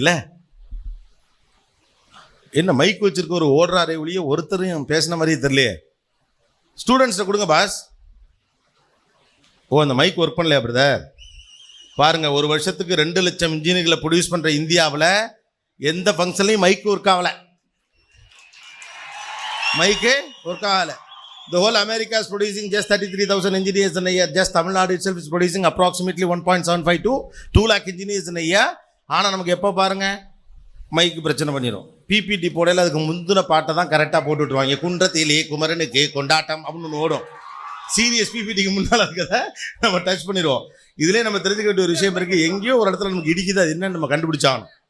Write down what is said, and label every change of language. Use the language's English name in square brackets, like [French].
[Tamil] இல்லை என்ன மைக் வச்சிருக்க ஒரு ஓடுறாரே ஒழிய ஒருத்தரையும் பேசின மாதிரியே தெரியலையே. ஸ்டூடெண்ட்ஸை கொடுங்க பாஸ். ஓ, அந்த மைக் ஒர்க் பண்ணலையா பிரதர்? பாருங்கள், ஒரு வருஷத்துக்கு 2 லட்சம் இன்ஜினியர்களை ப்ரொடியூஸ் பண்ணுற இந்தியாவில் எந்த ஃபங்க்ஷன்லையும் மைக்கு ஒர்க் ஆகலை. மைக்கு ஒர்க் ஆகலை. [English] The whole America is producing just 33,000 engineers in a year. Just Tamil Nadu itself is producing approximately 1.75 to 2 lakh engineers in a year. [Tamil] ஆனால் நமக்கு எப்போ பாருங்கள் மைக்கு பிரச்சனை பண்ணிடும். பிபிடி போடையில் அதுக்கு முந்தின பாட்டை தான் கரெக்டாக போட்டு விட்டுருவாங்க. குன்றத்திலே குமரனுக்கு கொண்டாட்டம் அப்படின்னு ஒன்று ஓடும். சீரியஸ் பிபிடிக்கு முன்னால் இருக்கிறத நம்ம டச் பண்ணிடுவோம். இதிலே நம்ம தெரிஞ்சுக்க வேண்டிய ஒரு விஷயம் இருக்குது. எங்கேயோ ஒரு இடத்துல நமக்கு இடிக்குது, அது என்னன்னு நம்ம கண்டுபிடிச்சாகணும்.